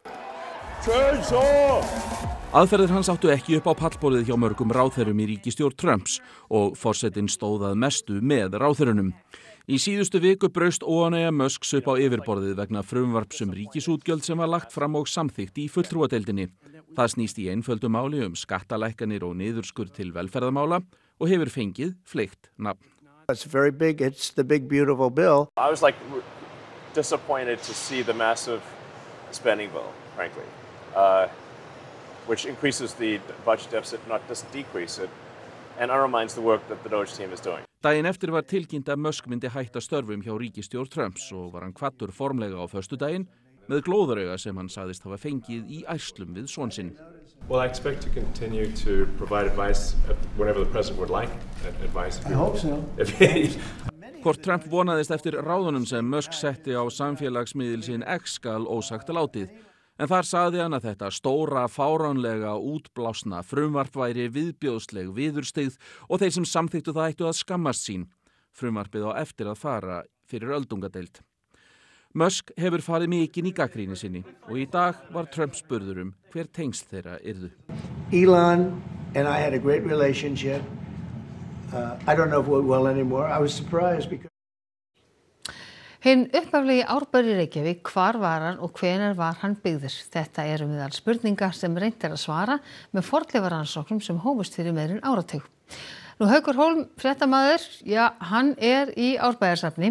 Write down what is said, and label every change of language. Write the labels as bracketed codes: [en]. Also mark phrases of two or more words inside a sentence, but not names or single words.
[is] Aðferðir hans áttu ekki upp á pallborðið hjá mörgum ráðherrum í ríkisstjórn Trumps og forsetinn stóð að mestu með ráðherrunum. Í síðustu viku braust óánægja Musks upp á yfirborðið vegna frumvarps ríkisútgjöld sem var lagt fram og samþykkt í fulltrúadeildinni. Það snýst í einföldu máli skattalækkanir og niðurskurð til velferðarmála og hefur fengið fleygt nafn. [en] It's very big. It's the big beautiful bill. I was disappointed to see the massive spending bill, frankly, which increases the budget deficit, not just decrease it, and undermines the work that the Doge team is doing. [is] Daginn eftir var tilkynnt að Musk myndi hætta störfum hjá ríkisstjórn Trumps og var hann hvattur formlega á föstudaginn með glóðarauga sem hann sagðist hafa fengið í ærslum við son sinn. [en] Well, I expect to continue to provide advice whenever the president would like advice. I hope so. [is] Hvort Trump vonaðist eftir ráðunum sem Musk setti á samfélagsmiðil sinn X skal ósagt látið. En þar sagði hann að þetta stóra, fáránlega útblásna frumvarp væri viðbjóðsleg viðurstyggð og þeir sem samþyktu það ættu að skammast sín. Frumvarpið á eftir að fara fyrir öldungadeild. Musk hefur farið mikinn í gagnrýni sinni og í dag var Trump spurður hver tengsl þeirra yrðu. [en] Elon and I had a great relationship. I don't know if it went well anymore. I was surprised because [is] Hinn upphaflegi Árbær í Reykjavík, hvar var hann og hvenær var hann byggður? Þetta eru meðal spurninga sem reynt að svara með fornleifarannsóknum sem hófust fyrir meira en áratug. Nú Haukur Hólm, fréttamaður, hann í Árbæjarsafni.